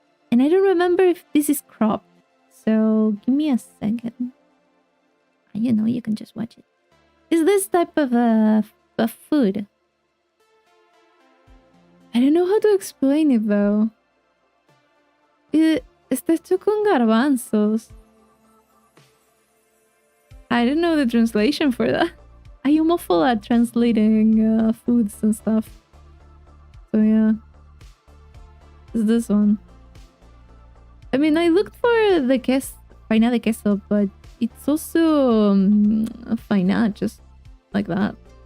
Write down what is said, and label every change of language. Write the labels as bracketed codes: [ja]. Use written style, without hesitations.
[en] And I don't remember if this is cropped. So give me a second. You know, you can just watch it. Is this type of food? I don't know how to explain it though. [es] Está hecho con garbanzos. [en] I don't know the translation for that. I am awful at translating foods and stuff. So yeah. It's this one. I mean, I looked for the faina de queso, but it's also faina, just like that.